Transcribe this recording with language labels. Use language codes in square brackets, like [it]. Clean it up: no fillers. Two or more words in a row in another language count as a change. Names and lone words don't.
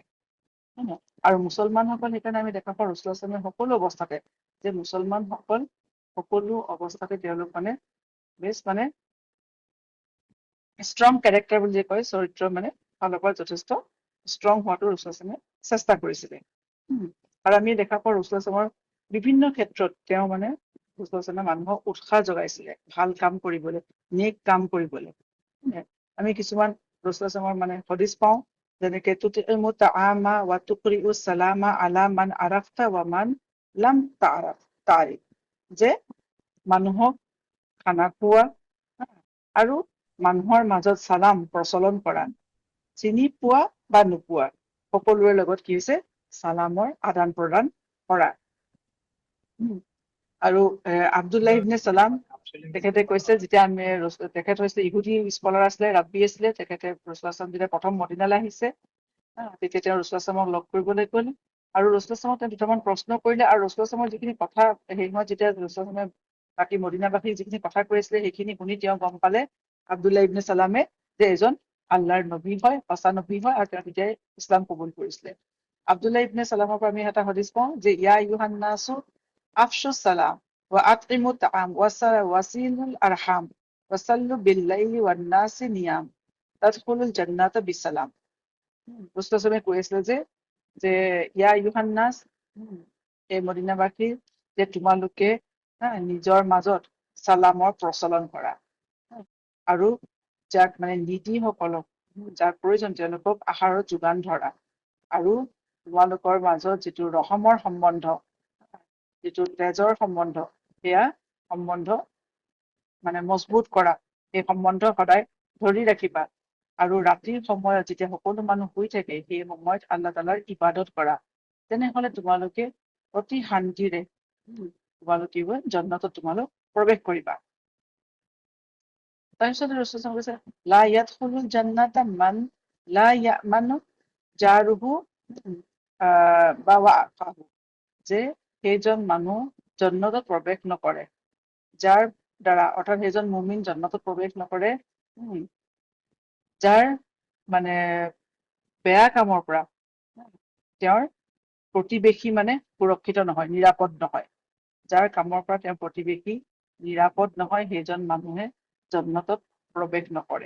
[as] আৰু মুছলমানসকল সেইকাৰণে আমি দেখা পাওঁ ৰছুল ইছলামে সকলো অৱস্থাতে যে মুছলমানসকল সকলো অৱস্থাতে তেওঁলোক মানে বেছ মানে [en] strong character [as] বুলি কয়, চৰিত্ৰ মানে ফালৰ পৰা যথেষ্ট ষ্ট্ৰং হোৱাটো ৰছুল ইছলামে চেষ্টা কৰিছিলে। আৰু আমি দেখা পাওঁ ৰছুল ইছলামৰ বিভিন্ন ক্ষেত্ৰত তেওঁ মানে ৰছুল ইছলামে মানুহক উৎসাহ যোগাইছিলে ভাল কাম কৰিবলৈ, নেক কাম কৰিবলৈ। আমি কিছুমান ৰছুল ইছলামৰ মানে হদিছ পাওঁ যেনেকে [ar] تطعم الطعام وتقرأ السلام على من عرفت ومن لم تعرف, [as] যে মানুহক খানা খোৱা আৰু মানুহৰ মাজত চালাম প্ৰচলন কৰা, চিনি পোৱা বা নোপোৱা সকলোৰে লগত কি হৈছে চালামৰ আদান প্ৰদান কৰা। আৰু আব্দুল্লাহ ইবনে সালাম তেখেতে কৈছে যেতিয়া আমি তেখেত হৈছে ইহুদী স্কলাৰ আছিলে, ৰাব্বী আছিলে, তেখেতে ৰছুল ইছলাম যেতিয়া প্ৰথম মদিনালৈ আহিছে তেতিয়া তেওঁ ৰছুল ইছলামক লগ কৰিবলৈ গ'ল আৰু ৰছুল ইছলামক তেওঁ দুটামান প্ৰশ্ন কৰিলে আৰু ৰছুল ইছলামৰ যিখিনি কথা সেই সময়ত যেতিয়া ৰছুল ইছলামে বাকী মদিনাবাসীৰ যিখিনি কথা কৈ আছিলে সেইখিনি শুনি তেওঁ গম পালে আব্দুল্লাহ ইবনে সালামে যে এজন আল্লাহৰ নবী হয়, সঁচা নবী হয়, আৰু তেওঁ তেতিয়াই ইছলাম কবুল কৰিছিলে। আব্দুল্লাহ ইবনে সালামৰ পৰা আমি এটা হদিছ পাওঁ যে [ar] يا أيها الناس أفشوا السلام وأطعموا الطعام وصلوا الأرحام وصلوا بالليل والناس نيام تدخلوا الجنة بسلام. [as] রাসূল সাল্লাল্লাহু কৈ আছিলে যে [ar] يا أيها الناس, [as] এই মদিনাবাসী, যে তোমালোকে নিজৰ মাজত চালামৰ প্ৰচলন কৰা আৰু যাক মানে নিধিসকলক যাৰ প্ৰয়োজন তেওঁলোকক আহাৰৰ যোগান ধৰা আৰু তোমালোকৰ মাজত যিটো ৰহমৰ সম্বন্ধ, যিটো তেজৰ সম্বন্ধ, সেয়া সম্বন্ধ মানে মজবুত কৰা, সেই সম্বন্ধ সদায় ধৰি ৰাখিবা আৰু ৰাতিৰ সময়ত যেতিয়া সকলো মানুহ শুই থাকে সেই সময়ত আল্লাহ তাআলাৰ ইবাদত কৰা, তেনেহলে তোমালোকে অতি শান্তিৰে তোমালোকে জান্নাতত তোমালোক প্ৰৱেশ কৰিবা। তাৰপিছত ৰাসূল কৈছে [ar] لا يدخل الجنة من لا يأمن جاره بوائقه, [as] যে সেইজন মানুহ জান্নাতত প্ৰৱেশ নকৰে যাৰ দ্বাৰা, অৰ্থাৎ সেইজন মুমিন জান্নাতত প্ৰৱেশ নকৰে যাৰ মানে বেয়া কামৰ পৰা তেওঁৰ প্ৰতিবেশী মানে সুৰক্ষিত নহয়, নিৰাপদ নহয়, যাৰ কামৰ পৰা তেওঁৰ প্ৰতিবেশী নিৰাপদ নহয় সেইজন মানুহে জান্নাতত প্ৰৱেশ নকৰে।